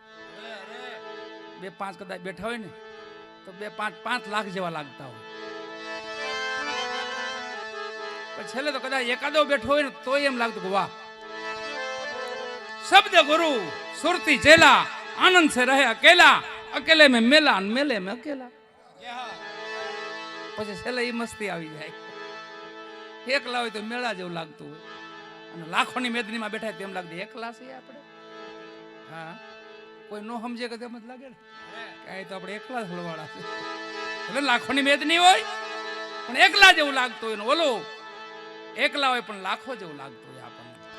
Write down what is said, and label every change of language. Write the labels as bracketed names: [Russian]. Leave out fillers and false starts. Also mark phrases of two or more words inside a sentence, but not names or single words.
[Gujarati] 2-5 કદાચ બેઠા હોય ને તો 2-5 લાખ જેવા લાગતા હોય. પણ છેલ્લે તો કદાચ એકાદો બેઠો હોય ને તો એમ લાગતું કે વાહ, [Hindi] शब्द गुरु सुरति चेला, आनंद से रहे अकेला, अकेले में मेला, मेले में अकेला. [Gujarati] પછી છેલ્લે એ મસ્તી આવી જાય. એકલા હોય તો મેળા જેવું લાગતું હોય, અને લાખોની મેદનીમાં બેઠા તેમ લાગતું એકલા છે આપણે. હા, કોઈ નો સમજે કે તેમ જ લાગે ને કે તો આપણે એકલા જ હલવાડા છે. એટલે લાખોની મેદની હોય પણ એકલા જેવું લાગતું હોય, ને ઓલો એકલા હોય પણ લાખો જેવું લાગતું હોય આપણને.